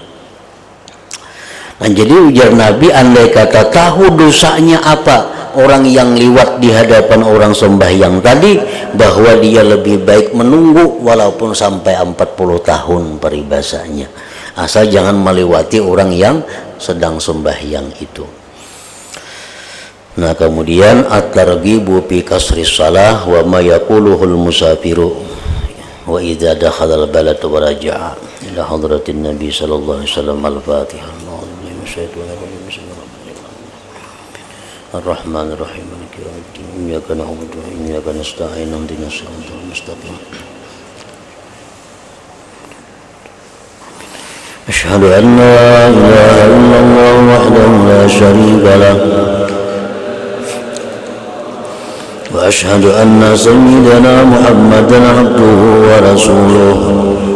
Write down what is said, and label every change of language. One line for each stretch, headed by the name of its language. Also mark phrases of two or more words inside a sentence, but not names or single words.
Banjar: Nah, jadi ujar Nabi, andai kata tahu dosanya apa orang yang lewat di hadapan orang sembahyang tadi, bahwa dia lebih baik menunggu walaupun sampai 40 tahun paribasanya, asal jangan melewati orang yang sedang sembahyang itu. Nah, kemudian
Arabic: الترغيب في قصر الصلاة وما يقوله المسافر وإذا دخل البلد ورجع إلى حضرة النبي صلى الله عليه وسلم. Al-Fatihah. الرحمن الرحيم مالك يوم الدين. إياك نعبد وإياك نستعين. اهدنا الصراط المستقيم. أشهد أن لا إله إلا الله وحده لا شريك له وأشهد أن سيدنا محمدا عبده ورسوله.